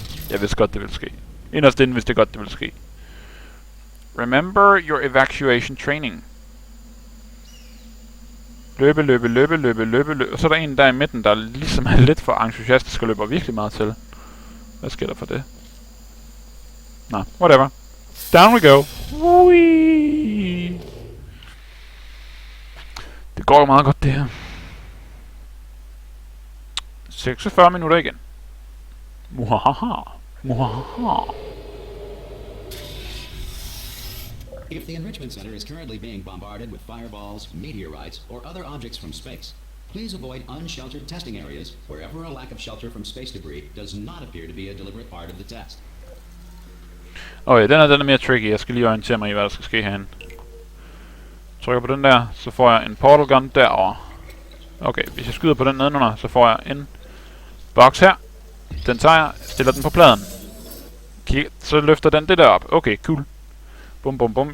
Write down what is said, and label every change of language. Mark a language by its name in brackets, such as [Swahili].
[Danish] Jeg vidste godt, det ville ske. Inderst inden vidste jeg godt, det ville ske. [English] Remember your evacuation training. [Danish] Løbe. Og så er der en der i midten, der ligesom er lidt for entusiastisk og løber virkelig meget til. Hvad sker der for det? Nå, [English] whatever. Down we go. Whee! [Danish] Det går jo meget godt, det her. 46 minutter igen. Muhaha. Muhaha. [English] If the Enrichment Center is currently being bombarded with fireballs, meteorites, or other objects from space, please avoid unsheltered testing areas wherever a lack of shelter from space debris does not appear to be a deliberate part of the test. [Danish] Okay, den er mere tricky. Jeg skal lige orientere mig i, hvad der skal ske herinde. Trykker på den der, så får jeg en portal gun derover. Okay, hvis jeg skyder på den nedenunder, så får jeg en boks her. Den tager jeg, stiller den på pladen. Så løfter den det der op. Okay, cool. Bum.